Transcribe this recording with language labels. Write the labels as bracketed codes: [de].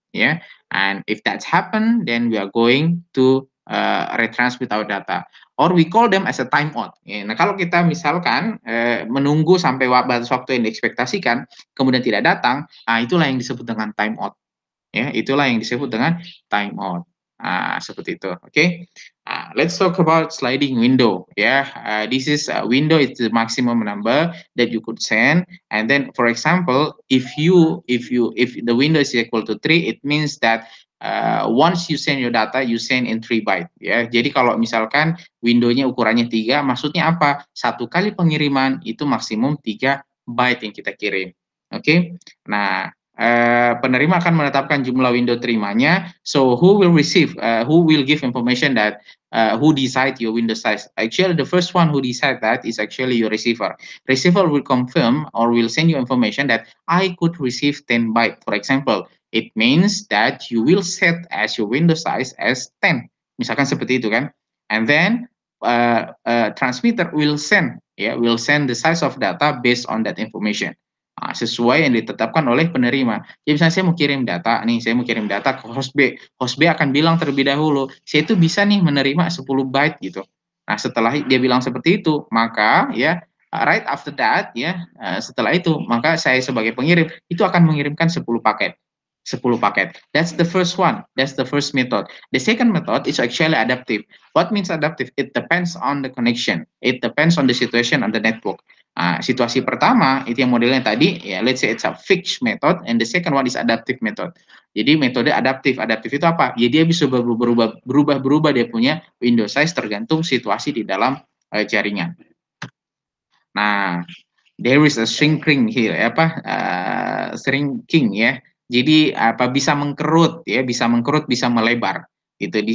[en] Ya, and if that's happen, then we are going to retransmit our data, or we call them as a timeout. [id] Ya, nah, kalau kita misalkan menunggu sampai batas waktu yang diekspektasikan, kemudian tidak datang, itulah yang disebut dengan timeout. Ya, itulah yang disebut dengan timeout. Seperti itu. Okay. [en] Let's talk about sliding window. This is window is the maximum number that you could send, and then for example, if the window is equal to 3, it means that once you send your data, you send in 3 byte. [id] Ya, jadi kalau misalkan windownya ukurannya 3, maksudnya apa? Satu kali pengiriman itu maksimum 3 byte yang kita kirim. Oke. Nah, penerima akan menetapkan jumlah window terimanya. [en] So who will give information that who decide your window size? Actually, the first one who decide that is actually your receiver. Receiver will confirm or will send you information that I could receive 10 byte. For example, it means that you will set as your window size as 10. [id] Misalkan seperti itu kan. [en] And then transmitter will send the size of data based on that information. [id] Sesuai yang ditetapkan oleh penerima. Jadi misalnya saya mau kirim data ke host B. Host B akan bilang terlebih dahulu, saya itu bisa nih menerima 10 byte gitu. Nah, setelah dia bilang seperti itu, maka ya [en] right after that [id] setelah itu maka saya sebagai pengirim itu akan mengirimkan 10 paket. [en] That's the first one. That's the first method. The second method is actually adaptive. What means adaptive? It depends on the connection. It depends on the situation on the network. [id] Situasi pertama itu yang modelnya tadi, [en] ya let's say it's a fixed method, and the second one is adaptive method. [id] Jadi metode adaptif itu apa? Ya dia bisa berubah dia punya window size tergantung situasi di dalam jaringan. [en] Nah, there is a shrinking here, shrinking ya. [id] Jadi bisa mengkerut, bisa melebar. Gitu.